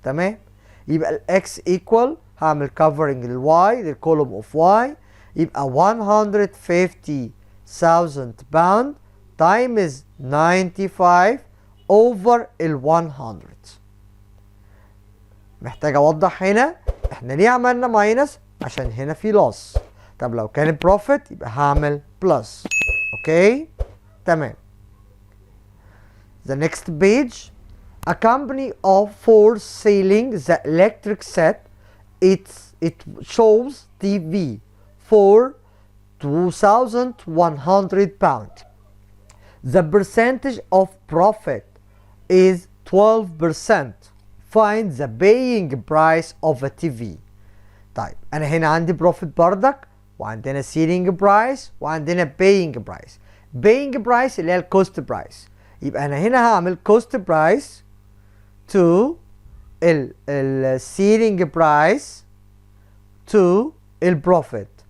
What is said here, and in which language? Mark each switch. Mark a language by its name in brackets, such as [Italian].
[Arabic] تمام، يبقى الاكس equal هعمل covering للواي للكولوم اوف واي، يبقى 150,000 pound times 95 over ال 100. محتاج اوضح هنا احنا ليه عملنا ماينس؟ عشان هنا في loss. طب لو كان بروفيت يبقى هعمل بلس. اوكي؟ تمام. [English] The next page. A company for selling the electric set. It shows TV for 2,100 pounds. The percentage of profit is 12%. Find the paying price of a TV. [Arabic] طيب انا هنا عندي بروفيت بردك، وعندنا سيلينج برايس، وعندنا باينج برايس. باينج برايس اللي هي الكوست برايس، يبقى انا هنا هعمل كوست برايس تو السيلينج برايس تو البروفيت.